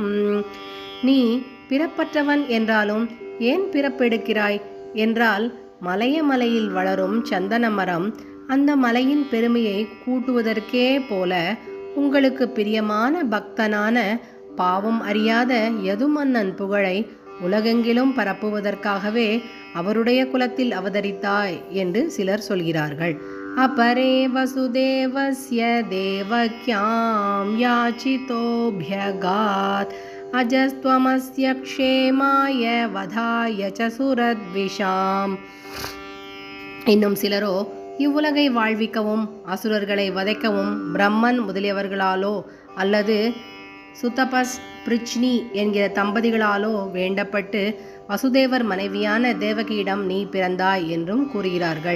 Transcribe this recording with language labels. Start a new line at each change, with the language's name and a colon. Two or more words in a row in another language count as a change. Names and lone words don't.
Tamil: நீ பிறப்பற்றவன் என்றாலும் ஏன் பிறப்பெடுக்கிறாய் என்றால், மலைய மலையில் வளரும் சந்தன மரம் அந்த மலையின் பெருமையை கூட்டுவதற்கே போல உங்களுக்கு பிரியமான பக்தனான பாவம் அறியாத யதுமன்னன் புகழை உலகெங்கிலும் பரப்புவதற்காகவே அவருடைய குலத்தில் அவதரித்தாய் என்று சிலர் சொல்கிறார்கள்.
Sanskrit: अपरे वसुदेवस्य देवक्यां याचितोऽभ्यगात् अजस्त्वमस्य क्षेमाय वधाय च सुरद्विषाम्.
Tamil: இன்னும் சிலரோ இவ்வுலகை வாழ்விக்கவும் அசுரர்களை வதைக்கவும் பிரம்மன் முதலியவர்களாலோ அல்லது சுதபஸ் பிரிச்னி என்கிற தம்பதிகளாலோ வேண்டப்பட்டு வசுதேவர் மனைவியான தேவகியிடம் நீ பிறந்தாய் என்றும் கூறுகிறார்கள்.